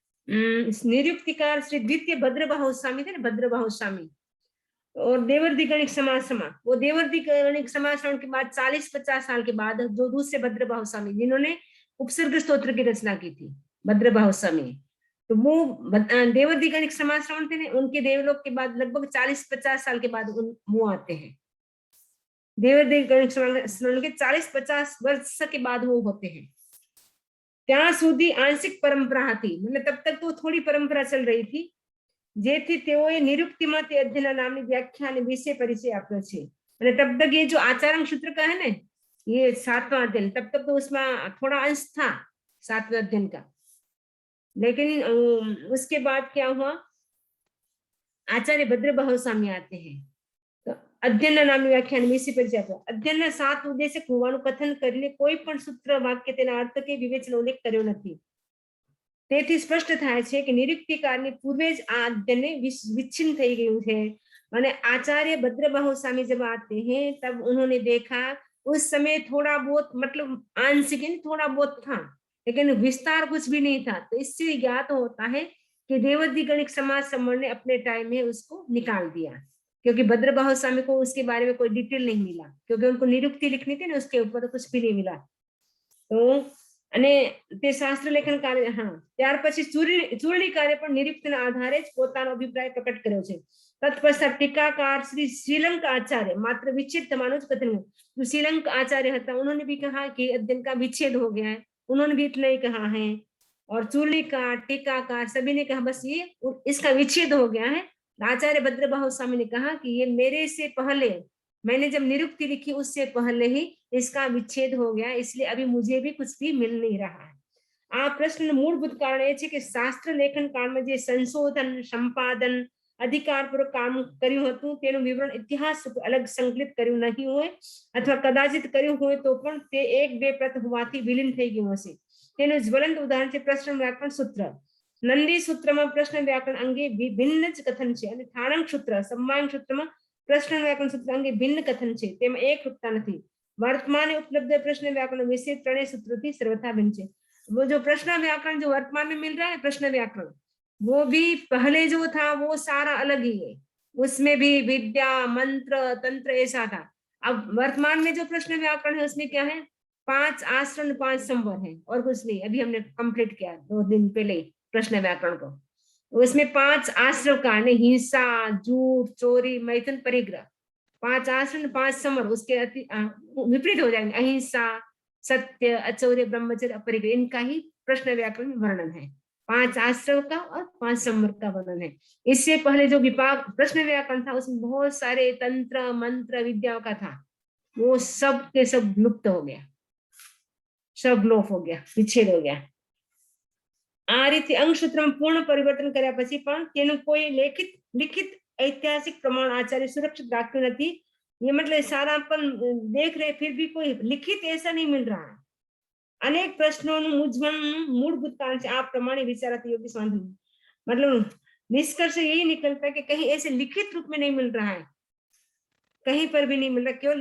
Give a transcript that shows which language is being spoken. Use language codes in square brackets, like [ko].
[hi] निरुक्तिकार श्री द्वितीय भद्रबाहु स्वामी थे ना, भद्रबाहु स्वामी, और देवर्षि गणिक समाज श्रवण, वो देवर्षि गणिक समाज श्रवण के बाद 40-50 साल के बाद जो दूसरे भद्रबाहु स्वामी जिन्होंने उपसर्ग स्तोत्र की रचना की थी, भद्रबाहु स्वामी, तो वो देवर्षि गणिक समाज श्रवण थे ना, उनके देवलोक के बाद लगभग 40-50 साल के बाद वो आते हैं। देवर्षि गणिक श्रवण के 40-50 वर्ष के बाद वो होते हैं। [gu] ત્યાં સુધી આંશિક પરંપરા હતી, [hi] मतलब तब तक तो थोड़ी परंपरा चल रही थी, [gu] જેથી તેઓએ નિરુક્તિમાં તે અધ્યયનના નામની વ્યાખ્યા અને વિષય પરિચય આપ્યો છે। [hi] અને तब तक ये जो आचार्य सूत्र का है ना, ये 7वां अध्ययन, तब तक तो उसमें थोड़ा अंश था 7वें अध्ययन का, लेकिन उसके बाद क्या हुआ, आचार्य भद्रबाहु स्वामी आते हैं। [gu] तो अध्ययन नामની વ્યાખ્યા અને વિષય પરિચય આપ્યો। અધ્યયનના 7 ઉદ્દેશ્ય હોવાનું કથન કરીને કોઈ પણ સૂત્ર વાક્ય તેના અર્થ કે વિવેચન ઉલ્લેખ કર્યો નથી। તેથી સ્પષ્ટ થાય છે કે નિરુક્તિકારની પૂર્વે જ આ અધ્યયન વિચ્છિન્ન થઈ ગયું છે। [hi] અને आचार्य भद्रबाहु स्वामी जब आते हैं तब उन्होंने देखा उस समय थोड़ा बहुत मतलब आंशिक थोड़ा बहुत था, लेकिन विस्तार कुछ भी नहीं था। तो इससे ज्ञात होता है कि देवर्षि गणिक समाज श्रवण ने अपने टाइम में उसको निकाल दिया, क्योंकि भद्रबाहु स्वामी को उसके बारे में कोई डिटेल नहीं मिला, क्योंकि उनको निरुक्ति लिखनी थी ना, उसके ऊपर तो कुछ भी नहीं मिला। [gu] तो અને તે શાસ્ત્ર લેખન કાર્ય, હા, ત્યાર પછી ચૂર્ણીકારે પણ નિરુક્તિના આધારે જ પોતાનો અભિપ્રાય પ્રકટ કર્યો છે। તત્પશ્ચાત ટીકાકાર [hi] શ્રી શ્રીલંક आचार्य [gu] मात्र विच्छेद थमानो ज कथन, [hi] जो श्रीलंक आचार्य था उन्होंने भी कहा कि अध्ययन का विच्छेद हो गया है, उन्होंने भी इतना ही कहा है। और चूर्णीकार टीकाकार सभी ने कहा बस ये इसका विच्छेद हो गया है। आचार्य भद्रबाहु स्वामी ने कहा कि ये मेरे से पहले, मैंने जब निरुक्ति लिखी उससे पहले ही इसका विच्छेद हो गया, इसलिए अभी मुझे भी कुछ भी मिल नहीं रहा है। [gu] आ प्रश्न मूलभूत कारण એ છે કે શાસ્ત્ર લેખન કાળમાં જે સંશોધન સંપાદન અધિકારપૂર્વક કામ કર્યું હતું તેનું વિવરણ ઇતિહાસ અલગ સંકલિત કર્યું નહીં હોય, અથવા કદાચિત કર્યું હોય તો પણ તે એક બે પ્રત હોવાથી વિલીન થઈ ગયું હશે। તેનું જ્વલંત ઉદાહરણ છે પ્રશ્ન વ્યાકરણ સૂત્ર। નંદી સૂત્રમાં પ્રશ્ન વ્યાકરણ અંગે વિભિન્ન જ કથન છે, અને થાણક સૂત્ર सम्मायन સૂત્રમાં प्रश्न व्याकरण सूत्र अंगे भिन्न कथन છે, તેમાં એકરૂપતા નથી। [hi] वर्तमान उपलब्ध प्रश्न व्याकरण विषय त्रणेय सूत्रों सर्वथा भिन्न है। वो जो प्रश्न व्याकरण जो वर्तमान में मिल रहा है प्रश्न व्याकरण, वो भी पहले जो था वो सारा अलग ही है, उसमें भी विद्या मंत्र तंत्र ऐसा था। अब वर्तमान में जो प्रश्न व्याकरण है उसमें क्या है, 5 आश्रम 5 संवर है और कुछ नहीं। अभी हमने कंप्लीट किया 2 दिन पहले प्रश्न व्याकरण को, उसमें 5 आश्रम का हिंसा झूठ चोरी मैथुन परिग्रह, 5 आश्रम 5 समर, उसके विपरीत हो जाएंगे अहिंसा सत्य अचौर्य ब्रह्मचर्य अपरिग्रह, इनका ही प्रश्न व्याकरण में वर्णन है। 5 आश्रव का और 5 संवर का वर्णन है। इससे पहले जो विभाग प्रश्न व्याकरण था उसमें बहुत सारे तंत्र मंत्र विद्याओं का था, वो सब के सब लुप्त हो गया, सब लोप हो गया, विच्छेद हो गया। [gu] આ રીતે અંગસૂત્રમાં પૂર્ણ પરિવર્તન કર્યા પછી પણ તેનું કોઈ લિખિત ऐतिहासिक प्रमाण आचार्य सुरक्षित राख्યું નથી। [hi] ये मतलब सारा अपन देख रहे फिर भी कोई लिखित ऐसा नहीं मिल रहा है। अनेक प्रश्नों मूंझवण मूलभूत कारण से आप प्रमाणे विचाराते योग्य समाधान, मतलब निष्कर्ष यही निकलता है कि कहीं ऐसे लिखित रूप में नहीं मिल रहा है, कहीं पर भी नहीं मिल रहा।